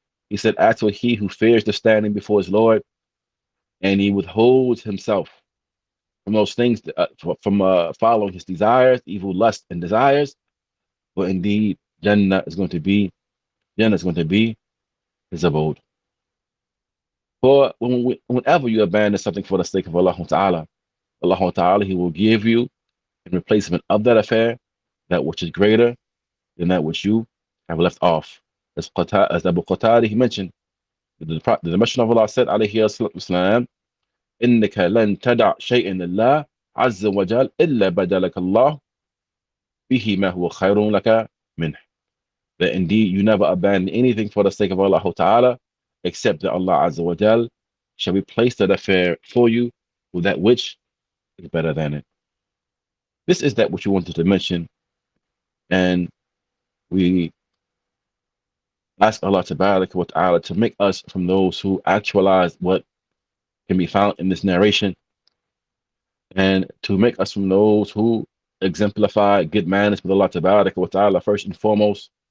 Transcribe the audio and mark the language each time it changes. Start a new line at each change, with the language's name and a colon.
English: He said, as for he who fears the standing before his Lord, and he withholds himself from those things, from following his desires, evil lust and desires, but indeed, Jannah is going to be his abode. For whenever you abandon something for the sake of Allah Ta'ala, Allah Ta'ala, He will give you in replacement of that affair that which is greater than that which you have left off. As Abu Qatada, he mentioned, the Messenger of Allah said, alayhi wasallam,
Arabic: إِنَّكَ لَن تَدَعْ شَيْئًا لِلَّهِ عَزَّ وَجَلَّ إِلَّا بَدَلَكَ اللَّهُ بِهِ مَا هُوَ خَيْرٌ لَكَ مِنْهُ.
English: That indeed you never abandon anything for the sake of Allah Ta'ala, except that Allah Azza wa Jal shall replace that affair for you with that which is better than it. This is that which we wanted to mention, and we ask Allah Ta'ala to make us from those who actualize what can be found in this narration, and to make us from those who exemplify good manners with Allah Ta'ala first and foremost.